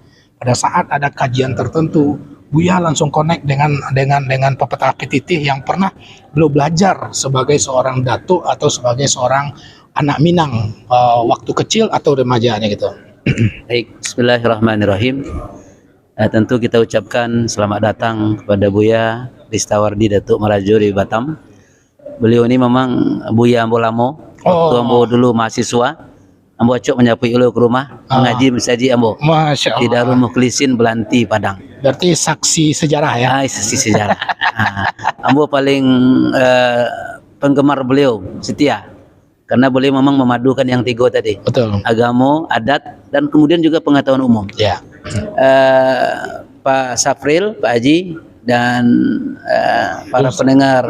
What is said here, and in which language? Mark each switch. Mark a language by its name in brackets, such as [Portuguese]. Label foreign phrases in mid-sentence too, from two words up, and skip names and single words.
[Indonesian] Pada saat ada kajian tertentu, Buya langsung connect dengan pepatah petitih yang pernah beliau belajar sebagai seorang datuk atau sebagai seorang anak Minang waktu kecil atau remajanya gitu. Baik, bismillahirrahmanirrahim. Tentu kita ucapkan selamat datang kepada Buya Ristawardi Datuk Marajo di Batam. [Minangkabau] Beliau ini memang Buya ambo lamo. Waktu ambo dulu mahasiswa, ambo acok menyapu ulu ke rumah, mengaji mensaji ambo. [Arabic] Masya Allah. [Indonesian] Di Darul Mukhlisin Belanti Padang. Berarti saksi sejarah ya. Sisi sejarah. Ambo paling penggemar beliau, setia. Karena beliau memang memadukan yang tiga tadi. Betul. Agama, adat, dan kemudian juga pengetahuan umum. Ya. Pak Safril, Pak Haji, dan para pendengar